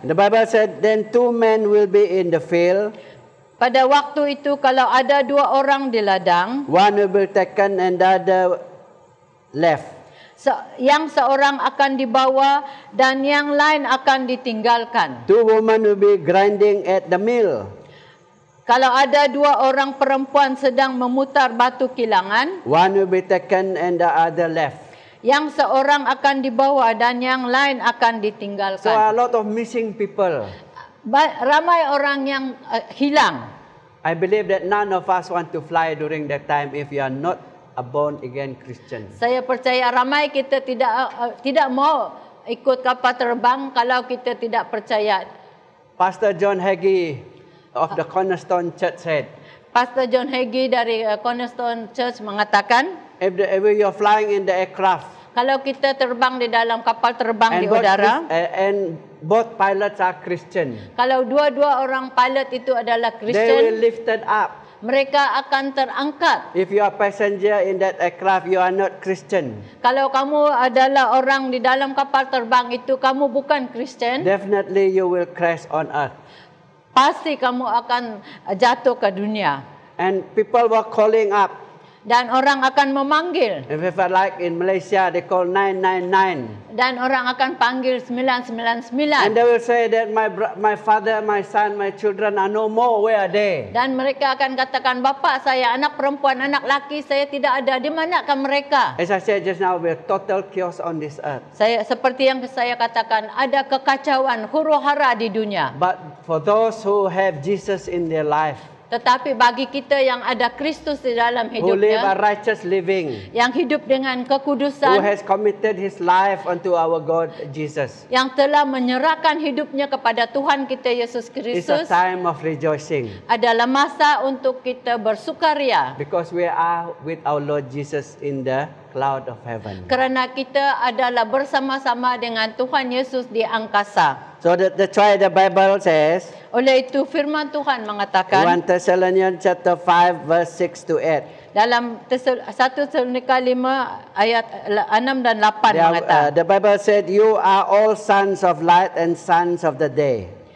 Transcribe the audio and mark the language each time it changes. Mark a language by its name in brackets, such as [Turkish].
[English] the Bible said, then two men will be in the field, [Malay] pada waktu itu kalau ada dua orang di ladang, [English] one will be taken and the other left. [Malay] yang seorang akan dibawa dan yang lain akan ditinggalkan. [English] Two women will be grinding at the mill, [Malay] Kalau ada dua orang perempuan sedang memutar batu kilangan, [English] one will be taken and the other left. [Malay] yang seorang akan dibawa dan yang lain akan [English] So [Malay] ditinggalkan. [English] a lot of missing people. [Malay] Ramai orang yang hilang. [English] I believe that none of us want to fly during that time if you are not a born again Christian. [Malay] Saya percaya ramai kita tidak mau ikut kapal terbang kalau kita tidak percaya. [English] Pastor John Hagee of the Cornerstone Church said, [Malay] Pastor John Hagee dari Cornerstone Church mengatakan, [English] if you are flying in the aircraft [Malay] kalau kita terbang di dalam kapal terbang di udara, [English] and both pilots are Christian, [Malay] kalau dua-dua orang pilot itu adalah [English] they will lifted up [Malay] mereka akan terangkat. [English] If you are passenger in that aircraft, you are not Christian. [Malay] Kalau kamu adalah orang di dalam kapal terbang itu, kamu bukan Kristen, [English] Definitely you will crash on earth. [Malay] pasti kamu akan jatuh ke dunia. [English] And people were calling up. [Malay] Dan orang akan memanggil. [English] If like in Malaysia, they call 999. [Malay] Dan orang akan panggil 999. [English] And they will say that my father, my son, my children are no more. Where are they? [Malay] Dan mereka akan katakan, bapa saya, anak perempuan, anak laki saya tidak ada. Di manakah mereka? [English] As I said just now, we are total chaos on this earth. [Malay] Seperti yang saya katakan, ada kekacauan, huru-hara di dunia. [English] But for those who have Jesus in their life, [Malay] Tetapi bagi kita yang ada Kristus di dalam [English] who live a [Malay] hidupnya, [English] righteous living, [Malay] yang hidup dengan [English] who [Malay] kekudusan, [English] has committed his life unto our God Jesus, [Malay] yang telah menyerahkan hidupnya kepada Tuhan kita Yesus [English] it's a [Malay] Kristus, [English] time of rejoicing [Malay] adalah masa untuk kita bersukaria. [English] because we are with our Lord Jesus in the cloud of heaven. [Malay] Kerana kita adalah bersama-sama dengan Tuhan Yesus di angkasa. [English] So that's why the Bible says, [Malay] Oleh itu firman Tuhan mengatakan [English] Thessalonians chapter 5 verse 6 to 8. [Malay] dalam 1 Tesalonika 5 ayat 6 dan 8 mengatakan, [English] The Bible said, you are all sons of light and sons of the day.